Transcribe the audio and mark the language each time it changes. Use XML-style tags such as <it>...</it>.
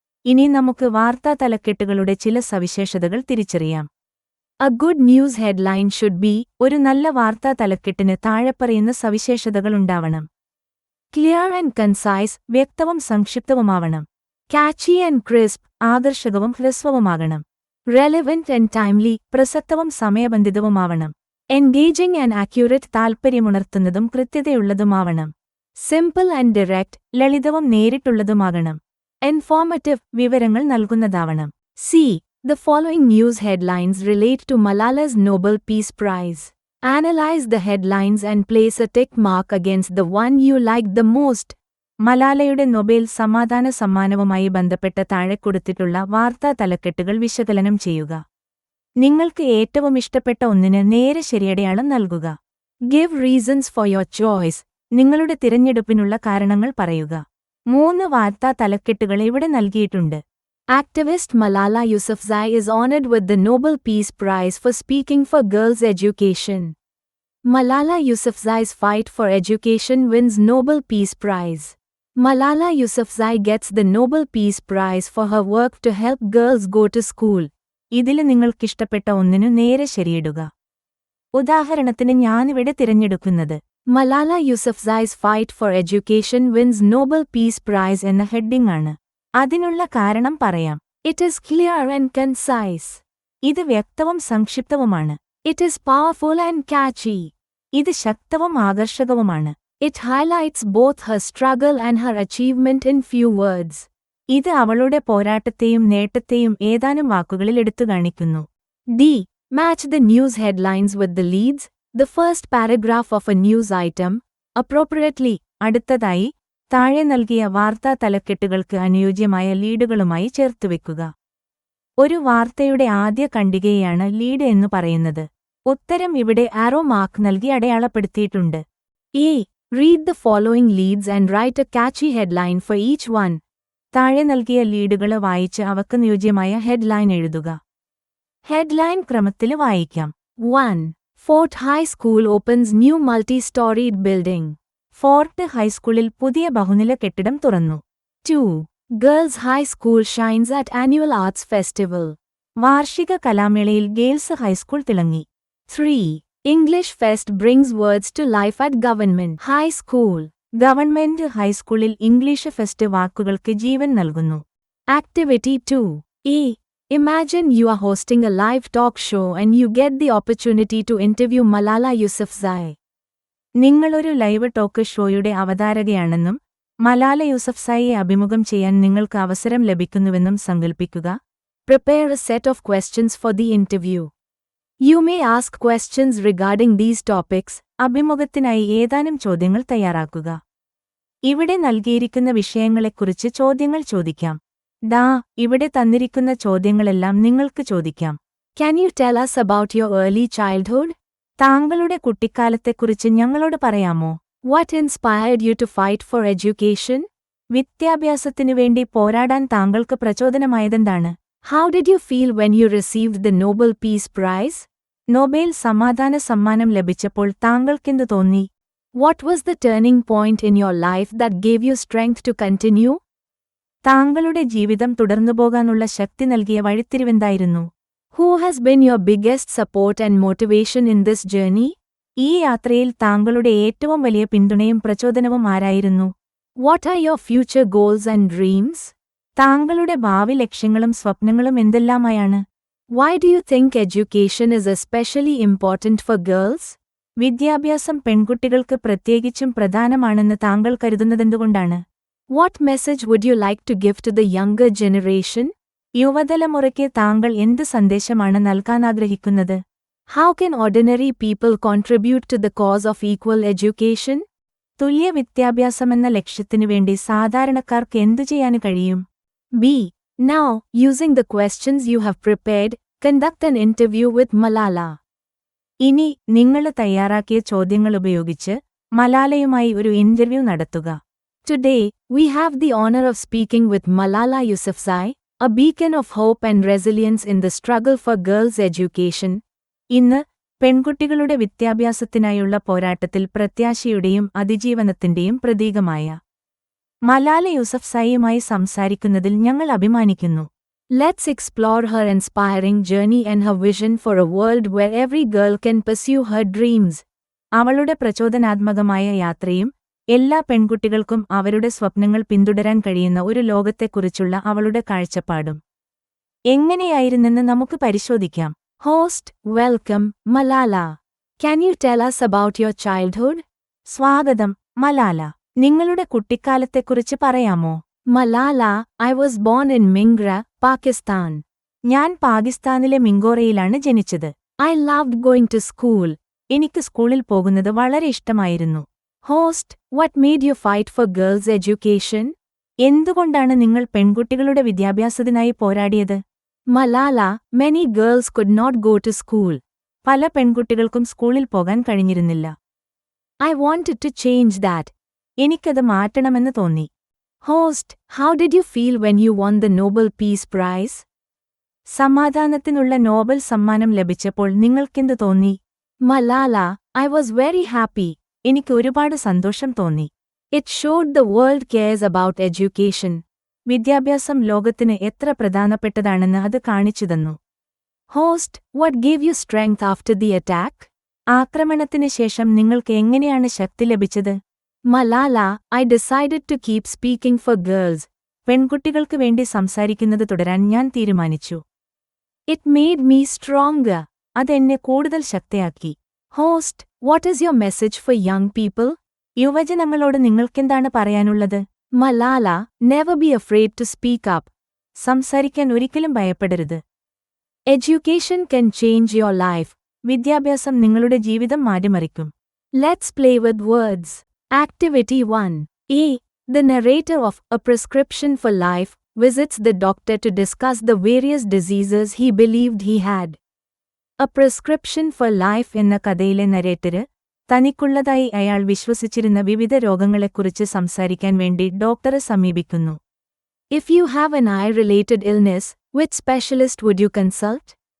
<ml>ഇനി നമുക്ക് വാർത്താ തലക്കെട്ടുകളുടെ ചില സവിശേഷതകൾ തിരിച്ചറിയാം.</ml> <en>A good news headline should be</en> <ml>ഒരു നല്ല വാർത്താ തലക്കെട്ടിന് താഴെപ്പറയുന്ന സവിശേഷതകൾ ഉണ്ടാവണം.</ml> <en>Clear and concise</en> <ml>വ്യക്തവും സംക്ഷിപ്തവുമാവണം.</ml> <en>Catchy and crisp</en> <ml>ആകർഷകവും ഹ്രസ്വവുമാകണം.</ml> <en>Relevant and timely</en> <ml>പ്രസക്തവും സമയബന്ധിതവുമാവണം.</ml> <en>Engaging and accurate</en> <ml>താൽപര്യമുണർത്തുന്നതും കൃത്യതയുള്ളതുമാവണം.</ml> <en>Simple and direct</en> <ml>ലളിതവും നേരിട്ടുള്ളതുമാകണം.</ml> <en>Informative</en> <ml>വിവരങ്ങൾ നൽകുന്നതാവണം.</ml> <en>C. The following news headlines relate to Malala's Nobel Peace Prize. Analyze the headlines and place a tick mark against the one you like the most.</en> <ml>മലാലയുടെ Nobel സമാധാന സമ്മാനവുമായി ബന്ധപ്പെട്ട താഴെ കൊടുത്തിട്ടുള്ള വാർത്താ തലക്കെട്ടുകൾ വിശകലനം ചെയ്യുക. നിങ്ങൾക്ക് ഏറ്റവും ഇഷ്ടപ്പെട്ട ഒന്നിന് നേരെ ശരിയടയാളം നൽകുക.</ml> <en>Give reasons for your choice.</en> <ml>നിങ്ങളുടെ തിരഞ്ഞെടുപ്പിനുള്ള കാരണങ്ങൾ പറയുക. 3 വാർത്താ തലക്കെട്ടുകൾ ഇവിടെ നൽകിയിട്ടുണ്ട്.</ml> <en>Activist Malala Yousafzai is honored with the Nobel Peace Prize for speaking for girls' education. Malala Yousafzai's fight for education wins Nobel Peace Prize. Malala Yousafzai gets the Nobel Peace Prize for her work to help girls go to school.</en> <ml>ഇതില് നിങ്ങൾക്കിഷ്ടപ്പെട്ട ഒന്നിനു നേരെ ശരിയിടുക. ഉദാഹരണത്തിന് ഞാനിവിടെ തിരഞ്ഞെടുക്കുന്നത്</ml> <en>Malala Yousafzai's fight for education wins Nobel Peace Prize</en> <ml>എന്ന heading ആണ്. അതിനുള്ള കാരണം പറയാം.</ml> <en>It is clear and concise.</en> <ml>ഇത് വ്യക്തവും സംക്ഷിപ്തവുമാണ്.</ml> <en>It is powerful and catchy.</en> <ml>ഇത് ശക്തവും ആകർഷകവുമാണ്.</ml> <en>It highlights both her struggle and her achievement in few words.</en> <ml>ഇത് അവളുടെ പോരാട്ടത്തെയും നേട്ടത്തെയും ഏതാനും വാക്കുകളിൽ എടുത്തുകാണിക്കുന്നു.</ml> <en>D. Match the news headlines with the leads. The first paragraph of a news item, appropriately,</en> <ml>അടുത്തതായി, താഴെ നൽകിയ വാർത്താ തലക്കെട്ടുകൾക്ക് അനുയോജ്യമായ ലീഡുകളുമായി ചേർത്തുവെക്കുക. ഒരു വാർത്തയുടെ ആദ്യ ഖണ്ഡികയാണ് ലീഡ് എന്നു പറയുന്നത്. ഉത്തരം ഇവിടെ ആരോ മാർക്ക് നൽകി അടയാളപ്പെടുത്തിയിട്ടുണ്ട്.</ml> <en>A. Read the following leads and write a catchy headline for each one.</en> <ml>താഴെ നൽകിയ ലീഡുകൾ വായിച്ച് അവക്ക് അനുയോജ്യമായ ഹെഡ്ലൈൻ എഴുതുക. ഹെഡ്ലൈൻ ക്രമത്തിൽ വായിക്കാം. 1.</ml> <en>Fort High School opens new multi-storied building.</en> <ml>Fort ഹൈസ്കൂളിൽ പുതിയ ബഹുനില കെട്ടിടം തുറന്നു. 2.</ml> <en>Girls High School shines at Annual Arts Festival.</en> <ml>വാർഷിക കലാമേളയിൽ ഗേൾസ് ഹൈസ്കൂൾ തിളങ്ങി. 3.</ml> <en>English Fest brings words to life at Government High School.</en> <ml>Government ഹൈസ്കൂളിൽ ഇംഗ്ലീഷ് ഫെസ്റ്റ് വാക്കുകൾക്ക് ജീവൻ നൽകുന്നു.</ml> <en>Activity 2. A. Imagine you are hosting a live talk show and you get the opportunity to interview Malala Yousafzai.</en> <ml>നിങ്ങളൊരു live talk ഷോയുടെ അവതാരകയാണെന്നും മലാല യൂസഫ്സായിയെ അഭിമുഖം ചെയ്യാൻ നിങ്ങൾക്ക് അവസരം ലഭിക്കുന്നുവെന്നും സങ്കൽപ്പിക്കുക.</ml> <en>Prepare a set of questions for the interview. You may ask questions regarding these topics.</en> <ml>അഭിമുഖത്തിനായി ഏതാനും ചോദ്യങ്ങൾ തയ്യാറാക്കുക. ഇവിടെ നൽകിയിരിക്കുന്ന വിഷയങ്ങളെക്കുറിച്ച് ചോദ്യങ്ങൾ ചോദിക്കാം. ഇവിടെ തന്നിരിക്കുന്ന ചോദ്യങ്ങളെല്ലാം നിങ്ങൾക്ക് ചോദിക്കാം.</ml> <en>Can you tell us about your early childhood?</en> <ml>താങ്കളുടെ കുട്ടിക്കാലത്തെക്കുറിച്ച് ഞങ്ങളോട് പറയാമോ?</ml> <en>What inspired you to fight for education?</en> <ml>വിദ്യാഭ്യാസത്തിനു വേണ്ടി പോരാടാൻ താങ്കൾക്ക് പ്രചോദനമായതെന്താണ്?</ml> <en>How did you feel when you received the Nobel Peace Prize?</en> <ml>Nobel സമാധാന സമ്മാനം ലഭിച്ചപ്പോൾ താങ്കൾക്കെന്തു തോന്നി?</ml> <en>What was the turning point in your life that gave you strength to continue?</en> <ml>താങ്കളുടെ ജീവിതം തുടർന്നുപോകാനുള്ള ശക്തി നൽകിയ വഴിത്തിരിവെന്തായിരുന്നു?</ml> <en>Who has been your biggest support and motivation in this journey?</en> <ml>ഈ യാത്രയിൽ താങ്കളുടെ ഏറ്റവും വലിയ പിന്തുണയും പ്രചോദനവും ആരായിരുന്നു?</ml> <en>What are your future goals and dreams?</en> <ml>താങ്കളുടെ ഭാവി ലക്ഷ്യങ്ങളും സ്വപ്നങ്ങളും എന്തെല്ലാമായാണ്?</ml> <en>Why do you think education is especially important for girls?</en> <ml>വിദ്യാഭ്യാസം പെൺകുട്ടികൾക്ക് പ്രത്യേകിച്ചും പ്രധാനമാണെന്ന് താങ്കൾ കരുതുന്നതെന്തുകൊണ്ടാണ്?</ml> <en>What message would you like to give to the younger generation?</en> <ml>യുവതലമുറയ്ക്ക് താങ്കൾ എന്ത് സന്ദേശമാണ് നൽകാനാഗ്രഹിക്കുന്നത്?</ml> <en>How can ordinary people contribute to the cause of equal education?</en> <ml>തുല്യ വിദ്യാഭ്യാസമെന്ന ലക്ഷ്യത്തിനു വേണ്ടി സാധാരണക്കാർക്ക് എന്തു ചെയ്യാൻ കഴിയും? B.</ml> <en>Now, using the questions you have prepared, conduct an interview with Malala.</en> <ml>ഇനി നിങ്ങൾ തയ്യാറാക്കിയ ചോദ്യങ്ങളുപയോഗിച്ച് മലാലയുമായി ഒരു ഇന്റർവ്യൂ നടത്തുക.</ml> <en>Today, we have the honor of speaking with Malala Yousafzai, a beacon of hope and resilience in the struggle for girls' education.</en> <ml>ഇന്ന് പെൺകുട്ടികളുടെ വിദ്യാഭ്യാസത്തിനായുള്ള പോരാട്ടത്തിൽ പ്രത്യാശയുടെയും അതിജീവനത്തിന്റെയും പ്രതീകമായ മലാല യൂസഫ്സായിയുമായി സംസാരിക്കുന്നതിൽ ഞങ്ങൾ അഭിമാനിക്കുന്നു.</ml> <en>Let's explore her inspiring journey and her vision for a world where every girl can pursue her dreams.</en> <ml>അവളുടെ പ്രചോദനാത്മകമായ യാത്രയും എല്ലാ പെൺകുട്ടികൾക്കും അവരുടെ സ്വപ്നങ്ങൾ പിന്തുടരാൻ കഴിയുന്ന ഒരു ലോകത്തെക്കുറിച്ചുള്ള അവളുടെ കാഴ്ചപ്പാടും എങ്ങനെയായിരുന്നെന്ന് നമുക്ക് പരിശോധിക്കാം.</ml> <en>Host, welcome, Malala. Can you tell us about your childhood?</en> <ml>സ്വാഗതം, മലാല. നിങ്ങളുടെ കുട്ടിക്കാലത്തെക്കുറിച്ച് പറയാമോ?</ml> <en>Malala, I was born in Mingra, Pakistan.</en> <ml>ഞാൻ പാകിസ്ഥാനിലെ മിങ്കോറയിലാണ് ജനിച്ചത്.</ml> <en>I loved going to school.</en> <ml>എനിക്ക് സ്കൂളിൽ പോകുന്നത് വളരെ ഇഷ്ടമായിരുന്നു.</ml> <en>Host, what made you fight for girls' education?</en> <ml>എന്തുകൊണ്ടാണ് നിങ്ങൾ പെൺകുട്ടികളുടെ വിദ്യാഭ്യാസത്തിനായി പോരാടിയത്?</ml> <en>Malala, many girls could not go to school.</en> <ml>പല പെൺകുട്ടികൾക്കും സ്കൂളിൽ പോകാൻ കഴിഞ്ഞിരുന്നില്ല.</ml> <en>I wanted to change that.</en> <ml>എനിക്കത് മാറ്റണമെന്ന് തോന്നി.</ml> <en>Host, how did you feel when you won the Nobel Peace Prize?</en> <ml>സമാധാനത്തിനുള്ള Nobel സമ്മാനം ലഭിച്ചപ്പോൾ നിങ്ങൾക്കെന്ത് തോന്നി?</ml> <en>Malala, I was very happy.</en> <ml>എനിക്ക് ഒരുപാട് സന്തോഷം തോന്നി.</ml> <en>It showed the world cares about education.</en> <ml>വിദ്യാഭ്യാസം ലോകത്തിന് എത്ര പ്രധാനപ്പെട്ടതാണെന്ന് അത് കാണിച്ചുതന്നു.</ml> <en>Host, what gave you strength after the attack?</en> <ml>ആക്രമണത്തിന് ശേഷം നിങ്ങൾക്ക് എങ്ങനെയാണ് ശക്തി ലഭിച്ചത്?</ml> <en>Malala, I decided to keep speaking for girls.</en> <ml>പെൺകുട്ടികൾക്ക് വേണ്ടി സംസാരിക്കുന്നത് തുടരാൻ ഞാൻ തീരുമാനിച്ചു.</ml> <en>It made me stronger.</en> <ml>അതെന്നെ കൂടുതൽ ശക്തയാക്കി.</ml> <en>Host, what is your message for young people?</en> <ml>യുവജനങ്ങളോട് നിങ്ങൾക്കെന്താണ് പറയാനുള്ളത്?</ml> <en>Malala, never be afraid to speak up.</en> <ml>സംസാരിക്കാൻ ഒരിക്കലും ഭയപ്പെടരുത്.</ml> <en>Education can change your life.</en> <ml>വിദ്യാഭ്യാസം നിങ്ങളുടെ ജീവിതം മാറ്റിമറിക്കും.</ml> <en>Let's play with words. Activity 1. A. The narrator of A Prescription for Life visits the doctor to discuss the various diseases he believed he had.</en> <ml>A Prescription for Life എന്ന കഥയിലെ നരേറ്റര് തനിക്കുള്ളതായി അയാൾ വിശ്വസിച്ചിരുന്ന വിവിധ രോഗങ്ങളെക്കുറിച്ച് സംസാരിക്കാൻ വേണ്ടി ഡോക്ടറെ സമീപിക്കുന്നു.</ml> <en>If you have an eye-related illness, which specialist would you consult?</en>